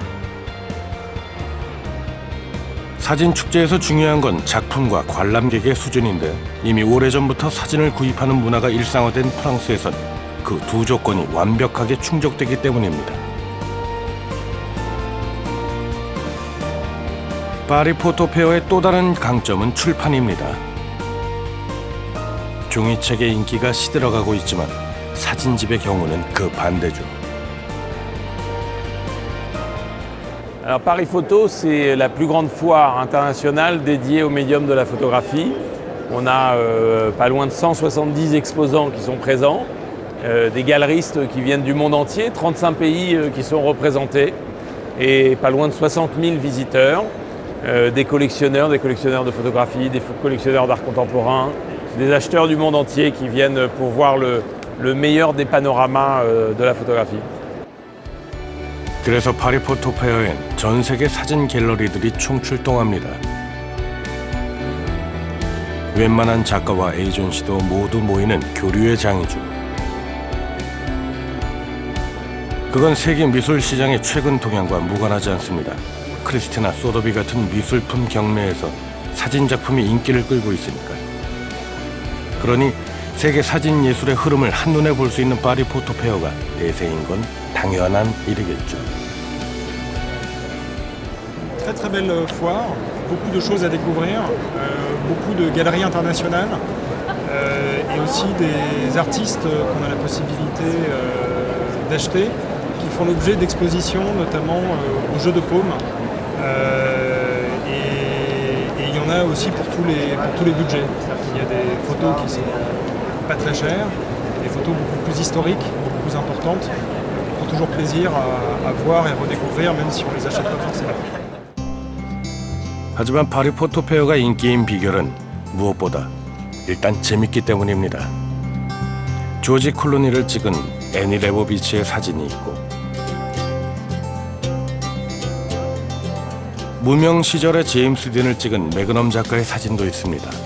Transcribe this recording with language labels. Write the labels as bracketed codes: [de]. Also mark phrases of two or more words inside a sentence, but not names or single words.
[ko] 사진 축제에서 중요한 건 작품과 관람객의 수준인데, 이미 오래전부터 사진을 구입하는 문화가 일상화된 프랑스에선 그 두 조건이 완벽하게 충족되기 때문입니다. 파리 포토페어의 또 다른 강점은 출판입니다. 종이책의 인기가 시들어가고 있지만 사진집의 경우는 그 반대죠. [fr] Alors Paris Photo, c'est la plus grande foire internationale dédiée au médium de la photographie. On a pas loin de 170 exposants qui sont présents, des galeristes qui viennent du monde entier, 35 pays qui sont représentés et pas loin de 60 000 visiteurs, des collectionneurs de photographie, des collectionneurs d'art contemporain, des acheteurs du monde entier qui viennent pour voir le meilleur des panoramas de la photographie. [ko] 그래서 파리 포토페어엔 전 세계 사진 갤러리들이 총출동합니다. 웬만한 작가와 에이전시도 모두 모이는 교류의 장이죠. 그건 세계 미술 시장의 최근 동향과 무관하지 않습니다. 크리스티나 소더비 같은 미술품 경매에서 사진 작품이 인기를 끌고 있으니까요. 그러니 세계 사진 예술의 흐름을 한눈에 볼 수 있는 파리 포토페어가 대세인 건 당연한 일이겠죠. [fr] Très très belle foire, beaucoup de choses à découvrir, beaucoup de galeries internationales et aussi des artistes qu'on a la possibilité d'acheter qui font l'objet d'expositions, notamment au Jeu de Paume. Et il y en a aussi pour tous les budgets. C'est-à-dire qu'il y a des photos qui sont pas très chères, des photos beaucoup plus historiques, beaucoup plus importantes, qui font toujours plaisir à voir et à redécouvrir, même si on les achète pas forcément. [ko] 하지만 파리 포토페어가 인기인 비결은 무엇보다 일단 재밌기 때문입니다. 조지 클루니를 찍은 애니 레보비치의 사진이 있고, 무명 시절의 제임스 딘을 찍은 매그넘 작가의 사진도 있습니다.